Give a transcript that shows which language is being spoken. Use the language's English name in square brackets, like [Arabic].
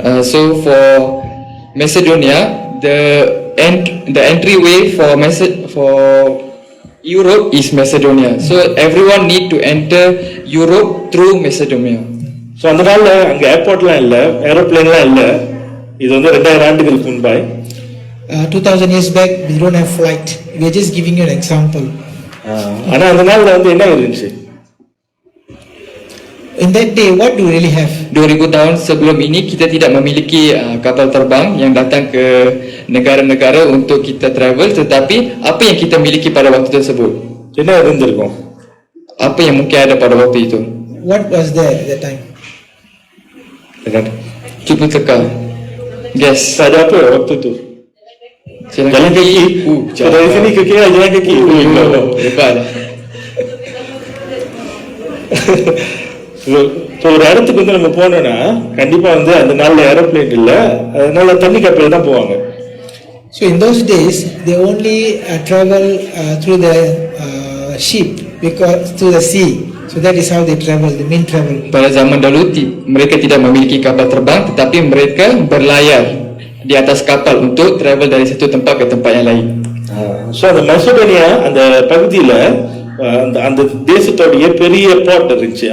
[English] So for Macedonia, the entryway for Europe is Macedonia. So everyone need to enter Europe through Macedonia. [Tamil] So அந்த நாள்ல அங்க ஏர்போர்ட்லாம் இல்லை, ஏரோப்ளேன்லாம் இல்லை. இது வந்து 2000 ஆண்டுகளுக்கு முன்பாய். [English] 2000 years back, we don't have flight. We are just giving you an example. [Tamil] ஆனா அந்த நாள்ல வந்து என்ன இருந்துச்சு? [English] In that day, what do we really have? [Malay] 2000 tahun sebelum ini kita tidak memiliki kapal terbang yang datang ke negara-negara untuk kita travel, tetapi apa yang kita miliki pada waktu tersebut? [Tamil] என்ன இருந்திருக்கும்? [Malay] Apa yang mungkin ada pada waktu itu? [English] What was there at that time? [Malay] Cuba teka. [English] Guess. [Malay] Ada apa waktu itu? Jalan kaki. So, dari sini ke kiri jalan kaki. Hebat. [Tamil] So ஒரு இடத்துக்கு வந்து நம்ம போனோம்னா கண்டிப்பா வந்து அந்த நாள்ல aeroplane இல்லை, அதனால தண்ணி கப்பல் தான் போவாங்க. [English] So in those days, they only travel through the ship, because through the sea. So that is how they travel, the main travel. [Malay] Pada zaman dahulu mereka tidak memiliki kapal terbang, tetapi mereka berlayar di atas kapal untuk travel dari satu tempat ke tempat yang lain. [Tamil] So அந்த Macedonia அந்த பகுதியில் அந்த தேசத்தோடைய பெரிய board இருந்துச்சு.